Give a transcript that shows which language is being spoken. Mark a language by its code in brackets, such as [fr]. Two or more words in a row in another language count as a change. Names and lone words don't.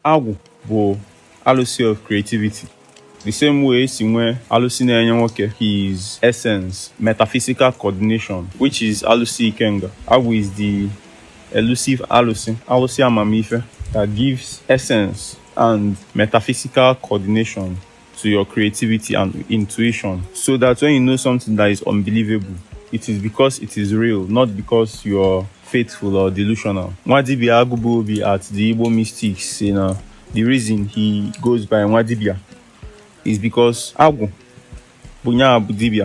[ig] Agwu bụ alụsị [en] of creativity. The same way [ig] si nwee alụsị na-enye nwoke [en] his essence, metaphysical coordination, which is [ig] alụsị ikenga. [en] Agwu is the elusive [ig] alụsị amamife [en] that gives essence and metaphysical coordination to your creativity and intuition, so that when you know something that is unbelievable, it is because it is real, not because you're faithful or delusional. Nwadibia Agwu at the Igbo mystics, the reason he goes by Nwadibia is because [ig] Agwu Bunya Abudibia.